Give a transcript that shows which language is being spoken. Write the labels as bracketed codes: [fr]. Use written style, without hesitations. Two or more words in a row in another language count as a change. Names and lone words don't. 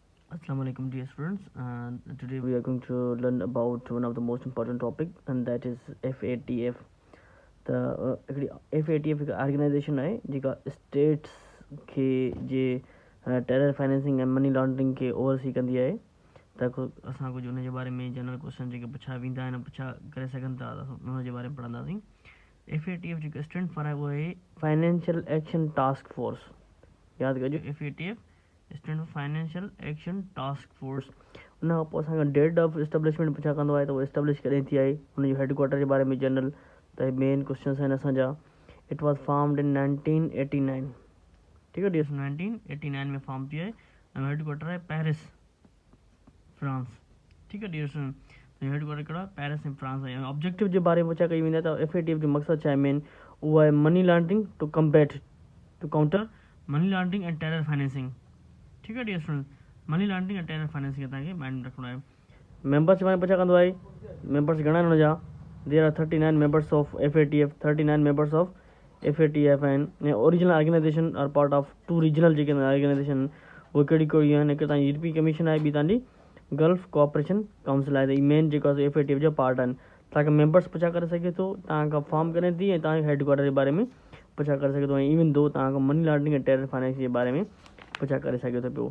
[en] Assalamu alaikum dear students, and today we are going to learn about one of the most important topic, and that is FATF. [sd] The FATF هڪ آرگنائيزيشن آهي جيڪا اسٽيٽس کي جي [en] terror financing and money laundering [sd] کي اوورسي ڪندي آهي ته اسان ڪجهه ان جي باري ۾ [en] general question [sd] جيڪي پڇا ويندا آهن پڇا ڪري سگهن ٿا ان جي باري ۾ پڙهنداسين. [en] FATF जेको stand for [sd] آهي اهو آهي [en] financial action task force. [sd] ياد ڪجو [en] FATF stand for financial action task force. [sd] ان کان پوءِ اسان کي [en] date of establishment [sd] پڇا ڪندو آهي ته اهو اسٽيبلش ڪڏهن ٿي آهي، هن جو هيڊڪوارٽر جي باري ۾ جنرل ته [en] main questions [sd] آهن اسان جا. [en] it was formed in 1989. [sd] ٺيڪ آهي، 1989 ۾ فارم ٿي آهي ۽ هيڊڪوارٽر آهي پيرس فرانس. ٺيڪ آهي ڊيئر، هيڊڪوارٽر ڪهڙو آهي پيرس ۽ فرانس آهي. آبجيڪٽو جي باري ۾ پڇا ڪئي ويندي آهي ته FATF جو مقصد ڇا آهي مين، اهو آهي [en] money laundering to counter money laundering and terror financing. [sd] ٺيڪ آهي [en] dear student, money laundering and terror financing [sd] توهان کي مائينڊ ۾ رکڻو آهي. ميمبرس جي باري ۾ پڇا ڪندو آهي، ميمبرس گهڻا آهن هن جا, [en] there are 39 members of FATF. 39 members of FATF [sd] آهن. [en] original organization are part of 2 regional [sd] جيڪي آرگنائيزيشن اهي ڪهڙي ڪهڙي آهن. هڪ توهان جي يورپي ڪميشن آهي، ٻي توهان جي گلف ڪوآپريشن ڪائونسل آهي. ته مين جيڪو آهي FATF جو پارٽ آهن. توهان کي ميمبرس پڇا ڪري سگهي ٿو، توهان کان فارم ڪڏهن ٿي، ۽ توهان کي هيڊڪوارٽر جي باري ۾ پڇا ڪري سگهي ٿو، ۽ [en] even though [sd] توهان کان [en] money laundering [sd] ऐं [en] terror financing [sd] جي باري ۾ پڇا ڪري سگهي ٿو پيو.